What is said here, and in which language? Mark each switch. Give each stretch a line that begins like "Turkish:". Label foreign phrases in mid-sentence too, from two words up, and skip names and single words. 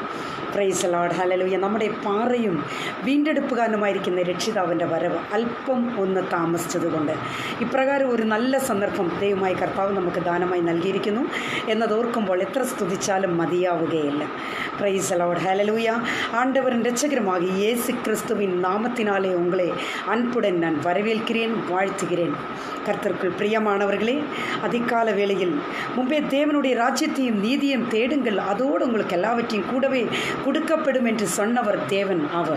English: Praise the Lord. Hallelujah.
Malayalam: നമ്മുടെ പാറയും വീണ്ടെടുപ്പുകാരനുമായിരിക്കുന്ന രക്ഷിതാവിൻ്റെ വരവ് അല്പം ഒന്ന് താമസിച്ചതുകൊണ്ട് ഇപ്രകാരം ഒരു നല്ല സന്ദർഭം ദൈവമായി കർത്താവ് നമുക്ക് ദാനമായി നൽകിയിരിക്കുന്നു എന്നതോർക്കുമ്പോൾ എത്ര സ്തുതിച്ചാലും മതിയാവുകയില്ല.
English: Praise the Lord. Hallelujah.
Tamil: ஆண்டவரின் இரட்சகருமாக இயேசு கிறிஸ்துவின் நாமத்தினாலே உங்களை அன்புடன் நான் வரவேற்கிறேன், வாழ்த்துகிறேன். கர்த்தருக்குள் பிரியமானவர்களே, அதிகால வேளையில் முன்பே தேவனுடைய ராஜ்யத்தையும் நீதியையும் தேடுங்கள், அதோடு உங்களுக்கு எல்லாவற்றையும் கூடவே கொடுக்கப்படும் என்று சொன்னவர் தேவன் அவர்.